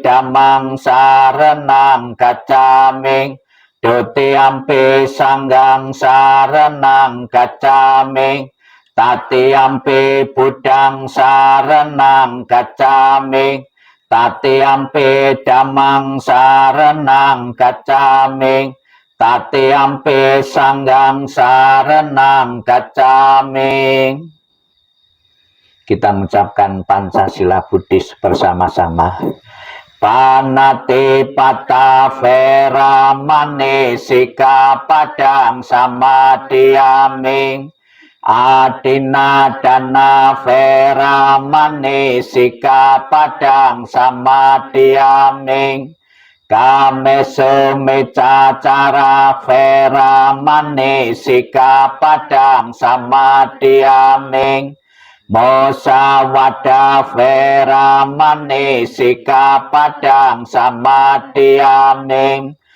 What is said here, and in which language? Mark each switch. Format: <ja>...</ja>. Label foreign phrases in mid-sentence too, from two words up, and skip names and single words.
<pi>Dhammang saranang gacchami, Dutiyampi Sanghang saranang gacchami, Tatiyampi Buddhang saranang gacchami, Tatiyampi Dhammang saranang gacchami, Tatiyampi Sanghang saranang gacchami.</pi> <id>Kita mengucapkan Pancasila Buddhis bersama-sama.</id> <pi>Panati pata veramani sikapadang samadhiyami, adina dana veramani sikapadang samadhiyami, kamesu micacara veramani sikapadang samadhiyami, Musawada veramani sikapadang samadhiyami,</pi>